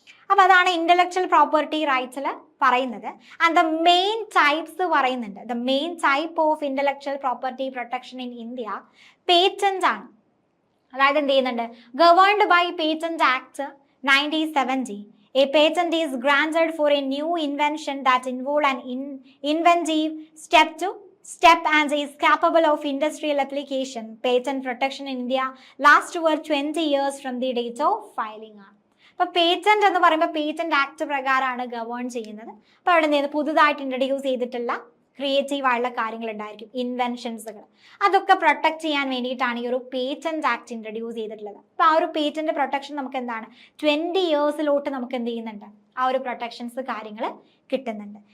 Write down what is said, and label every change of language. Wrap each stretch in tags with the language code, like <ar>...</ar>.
<ml>അപ്പൊ അതാണ് intellectual property റൈറ്റ്സിൽ പറയുന്നത്.</ml> <en>and the main types</en> <ml>പറയുന്നുണ്ട്.</ml> <en>The main type of intellectual property protection in India patent ആണ്.</en> <ml>അതായത് എന്ത് ചെയ്യുന്നുണ്ട്,</ml> <en>Governed by patent act 1970. A patent is granted for a new invention that involve an inventive step and is capable of industrial application. Patent protection in India lasts over 20 years from the date of filing.</en> <ml>അപ്പൊ patent എന്ന് പറയുമ്പോൾ patent act പ്രകാരമാണ് govern ചെയ്യുന്നത്. അപ്പൊ അവിടെ നിന്ന് പുതുതായിട്ട് introduce ചെയ്തിട്ടുള്ള ക്രിയേറ്റീവ് ആയിട്ടുള്ള കാര്യങ്ങൾ ഉണ്ടായിരിക്കും, ഇൻവെൻഷൻസുകൾ, അതൊക്കെ പ്രൊട്ടക്ട് ചെയ്യാൻ വേണ്ടിയിട്ടാണ് ഈ ഒരു പേറ്റന്റ് ആക്ട് ഇൻട്രൊഡ്യൂസ് ചെയ്തിട്ടുള്ളത്. അപ്പൊ ആ ഒരു പേറ്റന്റ് പ്രൊട്ടക്ഷൻ നമുക്ക് എന്താണ് 20 ഇയേഴ്സിലോട്ട് നമുക്ക് എന്ത് ചെയ്യുന്നുണ്ട്, ആ ഒരു പ്രൊട്ടക്ഷൻസ് കാര്യങ്ങൾ കിട്ടുന്നുണ്ട്.</ml>